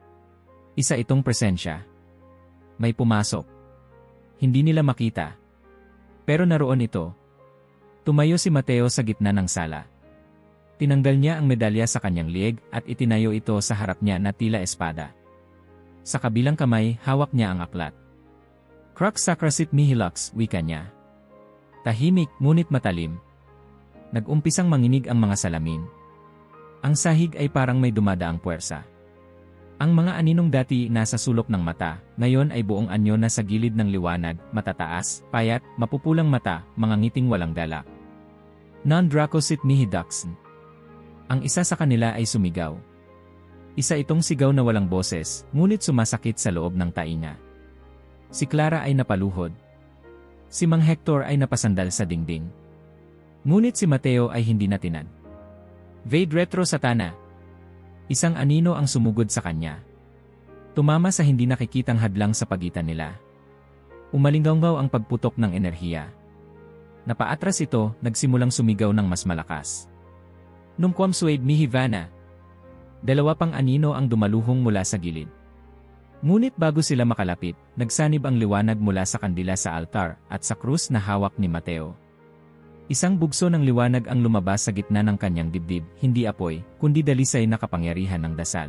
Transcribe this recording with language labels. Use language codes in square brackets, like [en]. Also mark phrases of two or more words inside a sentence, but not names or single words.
[tl] Isa itong presensya. May pumasok. Hindi nila makita. Pero naroon ito. Tumayo si Mateo sa gitna ng sala. Tinanggal niya ang medalya sa kanyang lieg at itinayo ito sa harap niya na tila espada. Sa kabilang kamay, hawak niya ang aklat. [la] Crux sacrasit mihi lux, [tl] wika niya. Tahimik, ngunit matalim. Nag-umpisang manginig ang mga salamin. Ang sahig ay parang may dumadaang puwersa. Ang mga aninong dati nasa sulok ng mata, ngayon ay buong anyo na sa gilid ng liwanag, matataas, payat, mapupulang mata, mga ngiting walang dala. [la] Non-dracosit mihi duxn. [tl] Ang isa sa kanila ay sumigaw. Isa itong sigaw na walang boses, ngunit sumasakit sa loob ng tainga. Si Clara ay napaluhod. Si Mang Hector ay napasandal sa dingding. Ngunit si Mateo ay hindi natinag. [la] Vade retro satana. [tl] Isang anino ang sumugod sa kanya. Tumama sa hindi nakikitang hadlang sa pagitan nila. Umalinggaw ang pagputok ng enerhiya. Napaatras ito, nagsimulang sumigaw ng mas malakas. [la] Numquam suade mihi vana. [tl] Dalawa pang anino ang dumaluhong mula sa gilid. Ngunit bago sila makalapit, nagsanib ang liwanag mula sa kandila sa altar at sa krus na hawak ni Mateo. Isang bugso ng liwanag ang lumabas sa gitna ng kanyang dibdib, hindi apoy, kundi dalisay na kapangyarihan ng dasal.